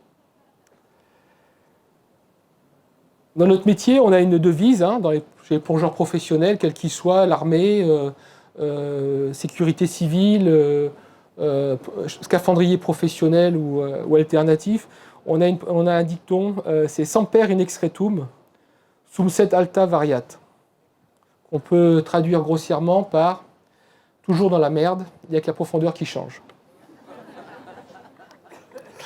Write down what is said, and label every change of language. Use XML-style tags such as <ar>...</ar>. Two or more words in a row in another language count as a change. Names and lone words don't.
<fr>Dans notre métier, on a une devise, chez les plongeurs professionnels, quels qu'ils soient, l'armée, sécurité civile, scaphandrier professionnel ou alternatif. On a un dicton, c'est</fr> <la>semper in excretum, sum sed alta variat.</la> <fr>On peut traduire grossièrement par toujours dans la merde, il n'y a que la profondeur qui change.</fr>